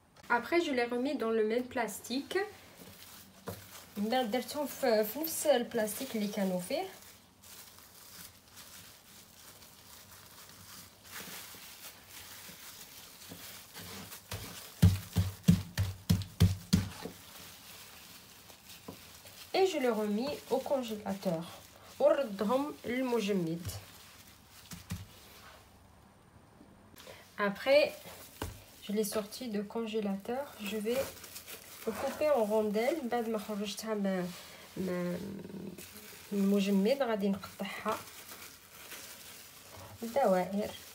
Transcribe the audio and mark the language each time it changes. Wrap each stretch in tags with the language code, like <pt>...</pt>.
<fr>Après je les remets dans le même plastique.</fr> <ar>درتهم في نفس البلاستيك اللي كانوا فيه.</ar> <fr>et je le remis au congélateur</fr> <ar>ونردهم للمجمد.</ar> <fr>Après je l'ai sorti de congélateur, je vais le couper en rondelles.</fr> <ar>بعد ما خرجتها من المجمد غادي نقطعها دوائر.</ar>